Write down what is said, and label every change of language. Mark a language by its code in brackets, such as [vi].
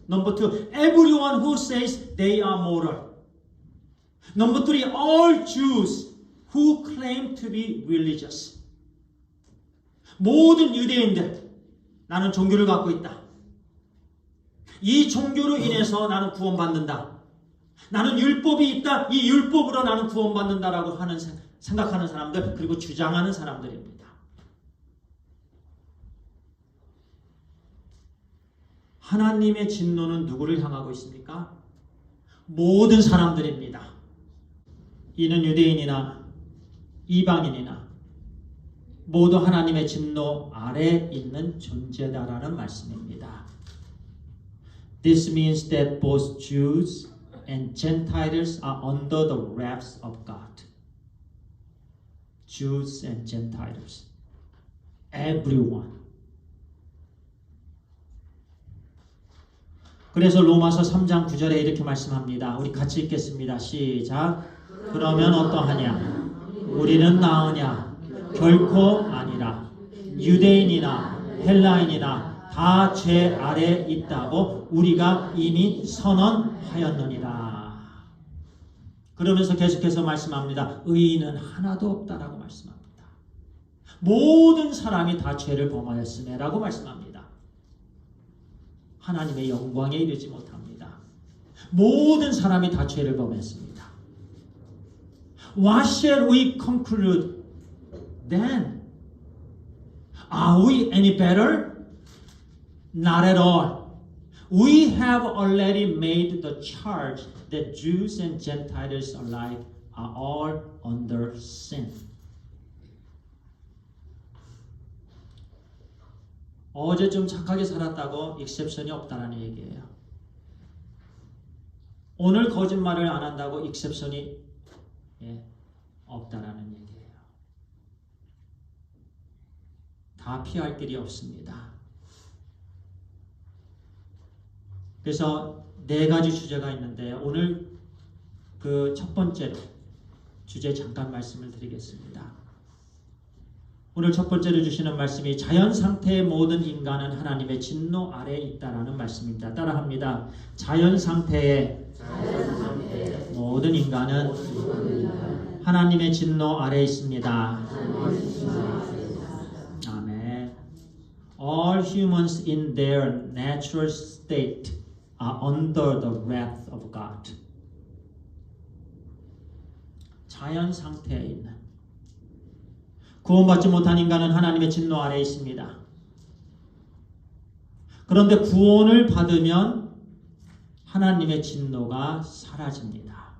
[en] Number 2, everyone who says they are moral. Number 3, all Jews who claim to be religious. [ko] 모든 유대인들, 나는 종교를 갖고 있다. 이 종교로 인해서 나는 구원받는다. 나는 율법이 있다. 이 율법으로 나는 구원받는다라고 하는 생각하는 사람들, 그리고 주장하는 사람들입니다. 하나님의 진노는 누구를 향하고 있습니까? 모든 사람들입니다. 이는 유대인이나 이방인이나 모두 하나님의 진노 아래 있는 존재다라는 말씀입니다. [en] This means that both Jews and Gentiles are under the wrath of God. Jews and Gentiles. Everyone. [ko] 그래서 로마서 3장 9절에 이렇게 말씀합니다. 우리 같이 읽겠습니다. 시작. 그러면 어떠하냐? 우리는 나으냐? 결코 아니라. 유대인이나 헬라인이나 다 죄 아래 있다고 우리가 이미 선언하였느니라. 그러면서 계속해서 말씀합니다. 의인은 하나도 없다라고 말씀합니다. 모든 사람이 다 죄를 범하였음에라고 말씀합니다. 하나님의 영광에 이르지 못합니다. 모든 사람이 다 죄를 범했습니다. [en] What shall we conclude then? Are we any better? Not at all. We have already made the charge that Jews and Gentiles alike are all under sin. [ko] 어제 좀 착하게 살았다고 익셉션이 없다는 얘기예요. 오늘 거짓말을 안 한다고 익셉션이 없다라는 얘기예요. 다 피할 길이 없습니다. 그래서 네 가지 주제가 있는데 오늘 그 첫 번째로 주제 잠깐 말씀을 드리겠습니다. 오늘 첫 번째로 주시는 말씀이 자연 상태의 모든 인간은 하나님의 진노 아래에 있다라는 말씀입니다. 따라합니다. 자연 상태의 모든 인간은 하나님의 진노 아래에 있습니다. 아멘. [en] All humans in their natural state are under the wrath of God. [ko] 자연 상태에 있는 구원받지 못한 인간은 하나님의 진노 아래에 있습니다. 그런데 구원을 받으면 하나님의 진노가 사라집니다.